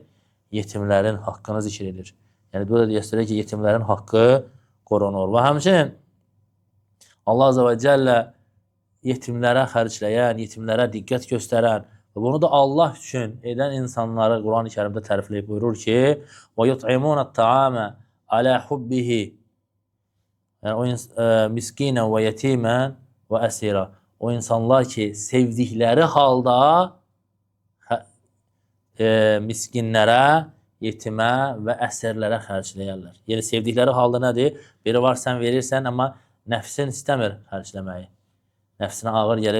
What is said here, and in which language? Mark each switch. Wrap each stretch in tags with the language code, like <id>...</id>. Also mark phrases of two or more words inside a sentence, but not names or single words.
<az>Yetimlərin haqqını zikr edir. Yəni, burada deyəsələr ki, yetimlərin haqqı qorunur. Və həmçinin Allah</az> <ar>عز وجل</ar> <az>yetimlərə xərcləyən, yetimlərə diqqət göstərən və bunu da Allah üçün edən insanları Quran-ı Kərimdə tərifləyib buyurur ki,</az> <ar>وَيُطْعِمُونَ الطَّعَامَ عَلَى حُبِّهِ مِسْكِينًا وَيَتِيمًا وَأَسِيرًا.</ar> <az>O insanlar ki, sevdikləri halda miskinlərə, yetimə və əsirlərə xərcləyərlər. Yəni, sevdikləri halda nədir? Biri var, sən verirsən, amma nəfsin istəmir xərcləməyi. Nəfsinə ağır gəlir.</az>